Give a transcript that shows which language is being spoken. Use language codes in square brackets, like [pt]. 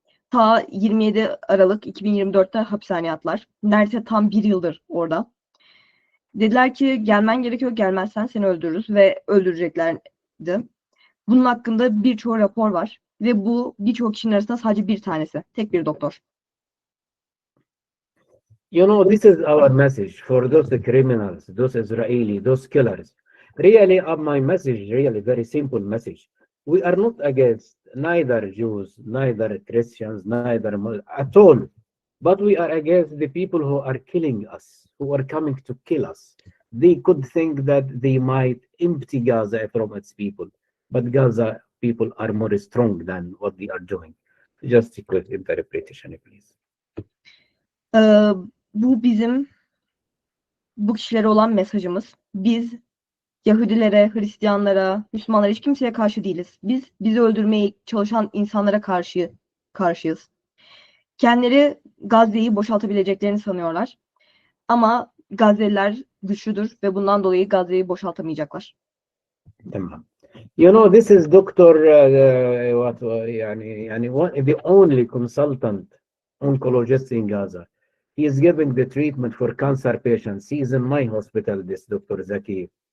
[tr] Ta 27 Aralık 2024'te hapishaneye attılar. Neredeyse tam 1 yıldır orada. Dediler ki gelmen gerekiyor, gelmezsen seni öldürürüz ve öldüreceklerdi. Bunun hakkında birçok rapor var ve bu birçok kişinin arasında sadece bir tanesi. Tek bir doktor. [en] You know, this is our message for those criminals, those Israeli, those killers. Really, my message, really very simple message. We are not against neither Jews, neither Christians, neither at all. But we are against the people who are killing us, who are coming to kill us. They could think that they might empty Gaza from its people, but Gaza people are more strong than what they are doing. Just a quick interpretation, please. [tr] Bu bizim bu kişilere olan mesajımız. Biz Yahudilere, Hristiyanlara, Müslümanlara hiç kimseye karşı değiliz. Biz bizi öldürmeye çalışan insanlara karşıyız. Kendileri Gazze'yi boşaltabileceklerini sanıyorlar. Ama Gazze'liler güçlüdür ve bundan dolayı Gazze'yi boşaltamayacaklar. Tamam. [en] You know, this is Doktor, the only consultant oncologist in Gaza. He is giving the treatment for cancer patients. He is in my hospital, this Dr. Zaki.